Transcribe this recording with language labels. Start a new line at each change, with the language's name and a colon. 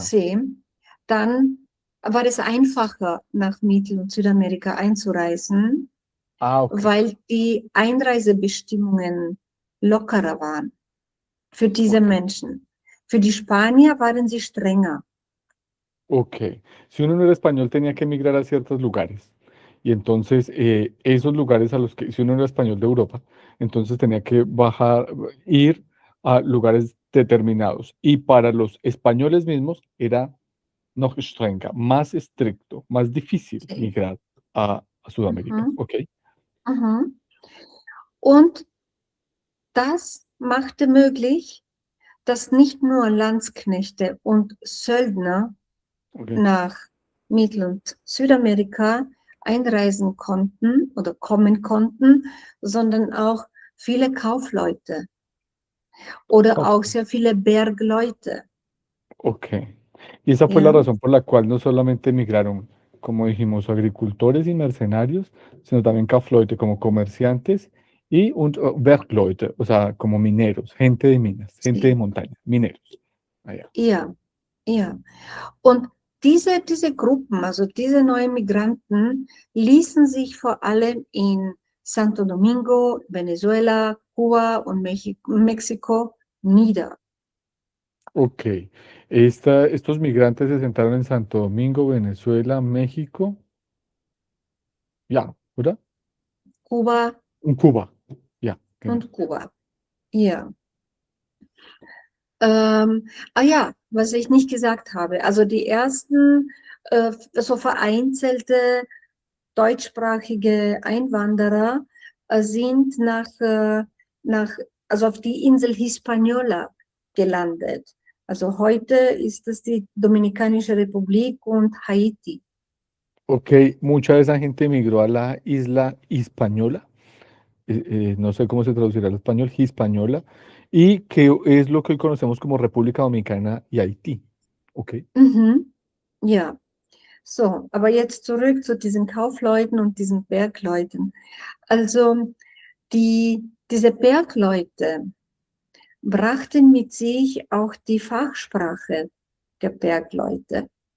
German: sí, dann war es einfacher, nach Mittel- und Südamerika einzureisen, Ah, ok, weil die Einreisebestimmungen lockerer waren für diese ok. Menschen. Für die Spanier waren sie strenger.
Spanish: Ok, si uno no era español tenía que emigrar a ciertos lugares y entonces esos lugares a los que, si uno no era español de Europa, entonces tenía que ir a lugares determinados y para los españoles mismos era noch strenger, más estricto, más difícil Sí. migrar a Sudamérica, Mhm. ok.
German: Mhm. Und das machte möglich, dass nicht nur Landsknechte und Söldner Okay. nach Mittel- und Südamerika einreisen konnten oder kommen konnten, sondern auch viele Kaufleute oder Ok. auch sehr viele Bergleute.
Spanish: Ok. Y esa fue la razón por la cual no solamente emigraron, como dijimos, agricultores y mercenarios, sino también Kaufleute como comerciantes y Bergleute, o sea, como mineros, gente de minas, gente de sí, montaña, mineros. Allá.
German: ja, ja. Und diese Gruppen, also diese neuen Migranten, ließen sich vor allem in Santo Domingo, Venezuela, Kuba und Mexiko nieder. Ok.
Spanish: Estos migrantes se sentaron en Santo Domingo, Venezuela, México, ya, ¿verdad?
German: Kuba
Spanish: En Cuba, ya, genau.
German: und Kuba. Ja. Ja, was ich nicht gesagt habe. Also die ersten so vereinzelte deutschsprachige Einwanderer sind nach, also auf die Insel Hispaniola gelandet. Also heute ist es die Dominikanische Republik und Haiti.
Spanish: Ok, mucha de esa gente emigró a la isla Hispaniola, no sé cómo se traducirá al español, Hispaniola, y que es lo que hoy conocemos como República Dominicana y Haití. Ok, Mhm.
German: Ja, so, aber jetzt zurück zu diesen Kaufleuten und diesen Bergleuten. Also diese Bergleute brachten mit sich auch die Fachsprache der Bergleute.